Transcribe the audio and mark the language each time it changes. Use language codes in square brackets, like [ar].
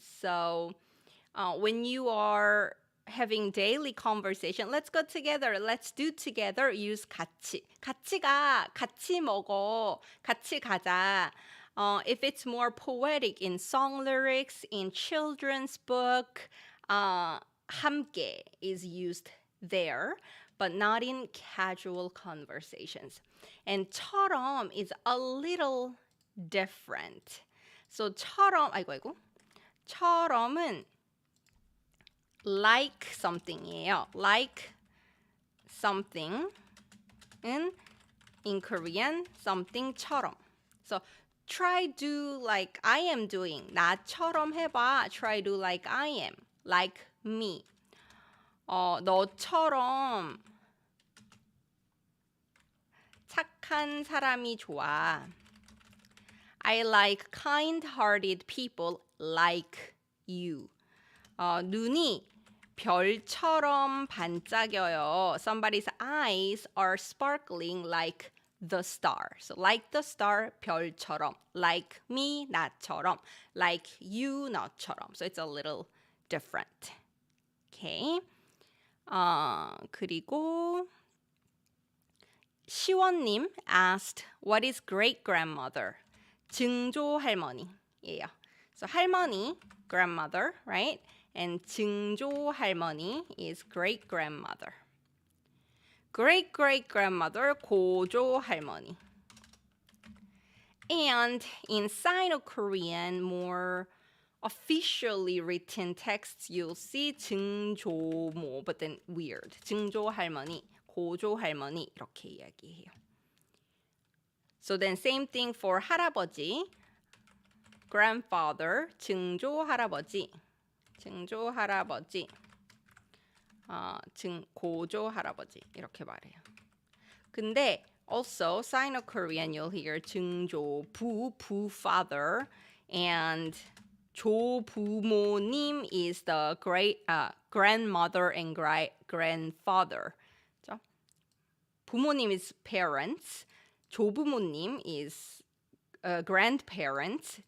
[en] So when you are having daily conversation, let's go together, let's do together, use 같이. [ko] 같이 가, 같이 먹어, 같이 가자. [en] If it's more poetic in song lyrics, in children's book, 함께 is used there, but not in casual conversations. And 처럼 is a little different. [ko] So 처럼, 아이고. 처럼은 [en] like something [ko] 이에요. [en] Like something in Korean, something처럼. So try do like I am doing. [ko] 나처럼 해봐. [en] Try do like I am. Like me. [ko] 너처럼 착한 사람이 좋아. [en] I like kind-hearted people like you. [ko] 눈이 별처럼 반짝여요. [en] Somebody's eyes are sparkling like the star. So like the star, 별처럼. Like me, 나처럼. Like you, 너처럼. So it's a little different. Okay. [ko] 그리고 [en] 시원님 asked, what is great-grandmother? [ko] 증조 할머니예요. [en] So 할머니, grandmother, right? And 증조 할머니 is great-grandmother. Great-great-grandmother, 고조 할머니. And in Sino-Korean, more officially written texts, you'll see 증조모, but then weird. [ko] 증조 할머니, 고조 할머니 이렇게 이야기해요. [en] So then same thing for [ko] 할아버지, grandfather, 증조 할아버지, 증조 할아버지, 고조 할아버지 이렇게 말해요. 근데 [en] also Sino-Korean you'll hear 증조부, 부 father, and 조부모님 is the great grandmother and grandfather. [ko] 그렇죠? [en] 부모님 is parents. 조부모님 is grandparents.